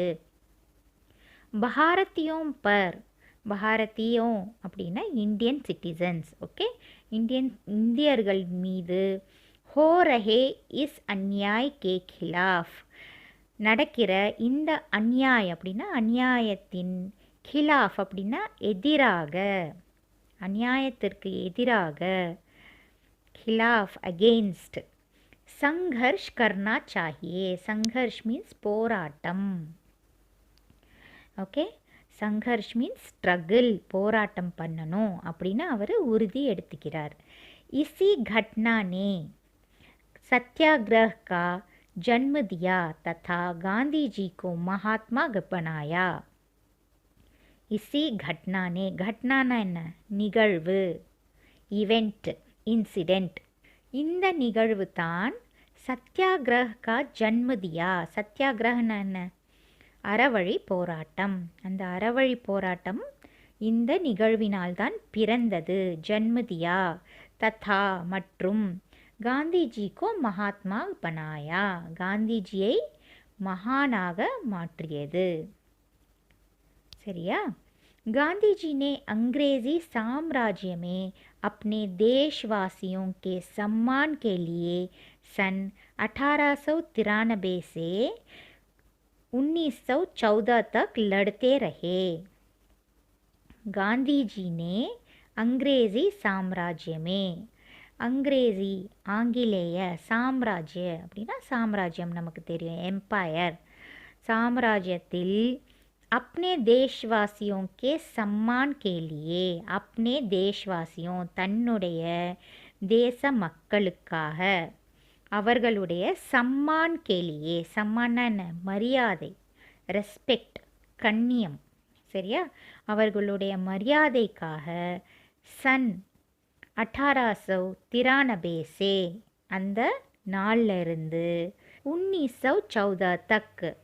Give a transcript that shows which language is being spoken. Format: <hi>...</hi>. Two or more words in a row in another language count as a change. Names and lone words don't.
<hi>भारतियों पर,</hi> <ta>பாரதியோं அப்படின்னா</ta> <en>Indian citizens,</en> <ta>ஓகே, இந்தியர்கள் மீது,</ta> <hi>हो रहे इस अन्याय के खिलाफ,</hi> <ta>நடக்கிற இந்த அந்நியாய் அப்படின்னா அந்நியாயத்தின், கிலாஃப் அப்படின்னா எதிராக, அந்நியாயத்திற்கு எதிராக,</ta> <hi>खिलाफ अगेंस्ट, संघर्ष करना चाहिए.</hi> <ta>संघर्ष मीन्स போராட்டம், ஓகே, சங்கர்ஷ்</ta> <en>means struggle,</en> <ta>போராட்டம் பண்ணணும் அப்படின்னு அவர் உறுதி எடுத்துக்கிறார்.</ta> <hi>इसी घटना ने सत्याग्रह का जन्म दिया तथा गांधी जी को महात्मा बनाया. इसी घटना ने, घटनाना</hi> <ta>என்ன? நிகழ்வு,</ta> <en>event, incident.</en> <ta>இந்த நிகழ்வு தான்</ta> <hi>सत्याग्रह का जन्म दिया.</hi> <ta>சத்தியாகிரகனா என்ன? அறவழி போராட்டம். அந்த அறவழி போராட்டம் இந்த நிகழ்வினால்தான் பிறந்தது.</ta> <hi>जन्म दिया, तथा</hi> <ta>மற்றும்,</ta> <hi>गांधीजी को महात्मा बनाया,</hi> <ta>காந்திஜியை மகானாக மாற்றியது. சரியா?</ta> <hi>गांधी जी ने अंग्रेज़ी साम्राज्य में अपने देशवासियों के सम्मान के लिए सन 1893 से 1914 तक लड़ते रहे. गांधी जी ने अंग्रेज़ी साम्राज्य में, अंग्रेज़ी</hi> <ta>ஆங்கிலேய, சாம்ராஜ்ய அப்படின்னா சாம்ராஜ்யம் நமக்கு தெரியும், எம்பையர். சாம்ராஜ்யத்தில்</ta> <hi>अपने देशवासियों के सम्मान के लिए अपने देशवासियों</hi> <ta>தன்னுடைய தேச மக்களுக்காக அவர்களுடைய</ta> <hi>सम्मान के लिए</hi> <ta>சம்மான்னா என்ன மரியாதை ரெஸ்பெக்ட் கண்ணியம் சரியா அவர்களுடைய மரியாதைக்காக</ta> <hi>सन 1893 से</hi> <ta>அந்த நாள்ல இருந்து 1914 தக்</ta>